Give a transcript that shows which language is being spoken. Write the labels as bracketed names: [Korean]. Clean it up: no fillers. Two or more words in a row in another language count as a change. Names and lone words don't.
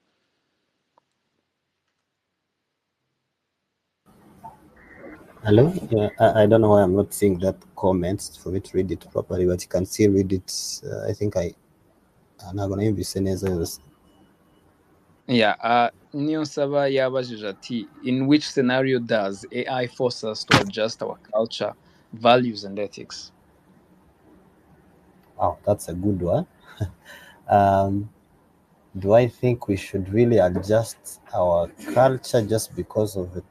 [English] Hello? Yeah, I don't know why I'm not seeing that comment for me to read it properly, but you can still read it. I think I'm not going to be saying as Yeah, [Kinyarwanda] Niyonsaba yabajije ati, [English] in which scenario does AI force us to adjust our culture, values, and ethics? wow, that's a good one. Um, do I think we should really adjust our culture just because of it?